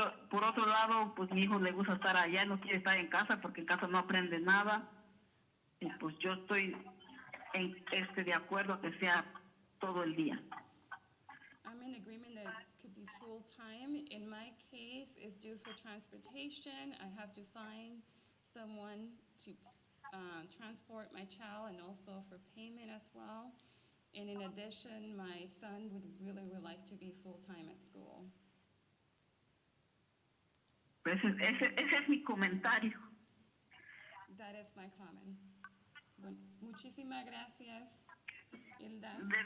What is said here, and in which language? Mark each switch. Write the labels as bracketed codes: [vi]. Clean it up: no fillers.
[es] Por otro lado, pues mi hijo le gusta estar allá, no quiere estar en casa porque en casa no aprende nada. Y pues yo estoy de acuerdo a que sea todo el día. [en] I'm in agreement that it could be full-time. In my case, it's due for transportation. I have to find someone to transport my child and also for payment as well. And in addition, my son would like to be full-time at school. [es] Pues ese es mi comentario. [en] That is my comment. [es] Bueno, muchísimas gracias, Hilda.